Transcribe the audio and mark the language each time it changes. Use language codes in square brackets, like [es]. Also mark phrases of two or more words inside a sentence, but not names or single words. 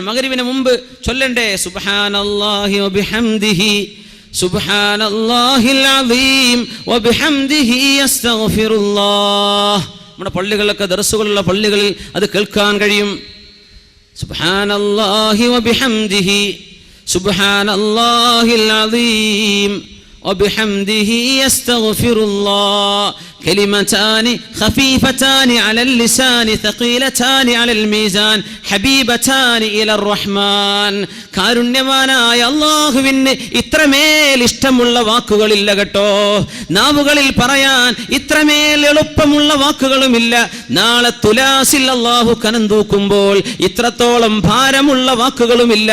[ml] മഗ്രിബിന് മുമ്പ് ചൊല്ലണ്ടേ [ar] سبحان الله وبحمده، سبحان الله العظيم وبحمده أستغفر الله. [ml] നമ്മുടെ പള്ളികളിലൊക്കെ, ദർസുകളുള്ള പള്ളികളിൽ അത് കേൾക്കാൻ കഴിയും. [ar] سبحان الله وبحمده سبحان الله العظيم وبحمده يستغفر الله كلمتان خفيفتان على اللسان ثقيلتان على الميزان حبيبتان إلى الرحمن. [ml] കാരുണ്യവാനായ അല്ലാഹുവിന് ഇത്രമേൽ ഇഷ്ടമുള്ള വാക്കുകളില്ല കേട്ടോ. നാവുകളിൽ പറയാൻ ഇത്രമേൽ എളുപ്പമുള്ള വാക്കുകളുമില്ല. നാളെ തുലാസിൽ അല്ലാഹു കനം തൂക്കുമ്പോൾ ഇത്രത്തോളം ഭാരമുള്ള വാക്കുകളുമില്ല.